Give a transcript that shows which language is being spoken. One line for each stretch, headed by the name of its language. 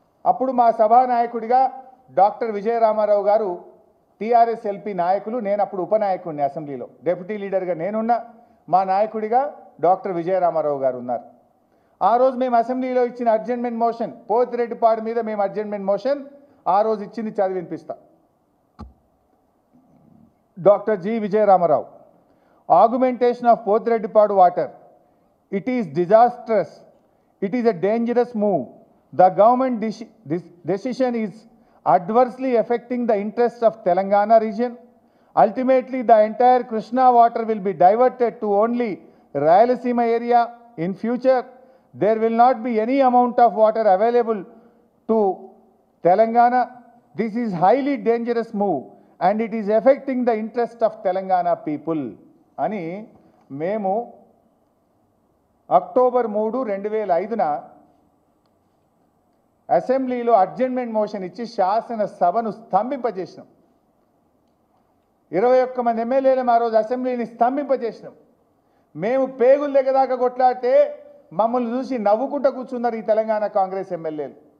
Telugu: అప్పుడు మా సభానాయకుడిగా డాక్టర్ విజయరామారావు గారు టీఆర్ఎస్ ఎల్పీ నాయకులు, నేను అప్పుడు ఉపనాయకుడిని అసెంబ్లీలో, డిప్యూటీ లీడర్గా నేనున్నా, మా నాయకుడిగా డాక్టర్ విజయరామారావు గారు ఉన్నారు. ఆ రోజు మేము అసెంబ్లీలో ఇచ్చిన అడ్జర్న్మెంట్ మోషన్, పోతిరెడ్డిపాడు మీద మేము అడ్జర్న్మెంట్ మోషన్ ఆ రోజు ఇచ్చింది చదివి వినిపిస్తా.
English: Doctor G Vijayaramarao, augmentation of Pothireddypadu water, it is disastrous, it is a dangerous move. The government decision is adversely affecting the interests of Telangana region. Ultimately, the entire Krishna water will be diverted to only Rayalaseema area. In future, there will not be any amount of water available to Telangana. This is highly dangerous move and it is affecting the interest of Telangana people.
Telugu: అని మేము October 3, 2005న అసెంబ్లీలో adjournment motion ఇచ్చి శాసనసభను స్తంభింపజేసినాం. 21 మంది ఎమ్మెల్యేలు ఆ రోజు అసెంబ్లీని స్తంభింపజేసినాం. మేము పేగుల దగ్గర దాకా కొట్లాడితే మమ్మల్ని చూసి నవ్వుకుంటూ కూర్చున్నారు ఈ తెలంగాణ కాంగ్రెస్ ఎమ్మెల్యేలు.